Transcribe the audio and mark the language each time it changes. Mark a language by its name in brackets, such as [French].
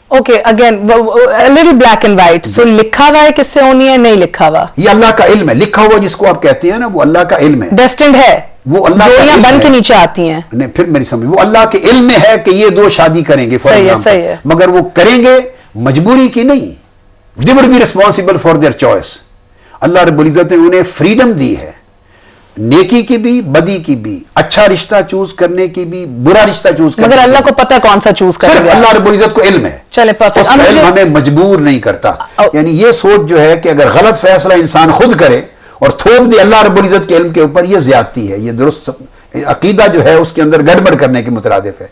[English] Okay, again little black and white. [Urdu] سو لکھا ہوا ہے کس سے ہونی ہے, نہیں لکھا ہوا, یہ اللہ کا علم ہے. لکھا ہوا جس کو آپ کہتے ہیں نا, وہ اللہ کا علم ہے. ڈیسٹنڈ ہے, وہ اللہ کا علم بن کے نیچے آتی ہیں. نہیں, پھر میری سمجھ, وہ اللہ کے علم میں ہے کہ یہ 2 شادی کریں گے, صحیح ہے, مگر وہ کریں گے مجبوری کی نہیں. [English] they would be responsible for their choice. [Urdu] اللہ رب العزت نے انہیں فریڈم دی ہے, نیکی کی بھی, بدی کی بھی, اچھا رشتہ چوز کرنے کی بھی, برا رشتہ چوز کرنے. مگر اللہ کو پتہ کون سا چوز کرے گا. صرف اللہ رب العزت کو علم ہے. چلے پرفیکٹ. اس کا علم ہمیں مجبور نہیں کرتا. یعنی یہ سوچ جو ہے کہ اگر غلط فیصلہ انسان خود کرے اور تھوپ دے اللہ رب العزت کے علم کے اوپر, یہ زیادتی ہے. یہ درست عقیدہ جو ہے اس کے اندر گڑبڑ کرنے کے مترادف ہے.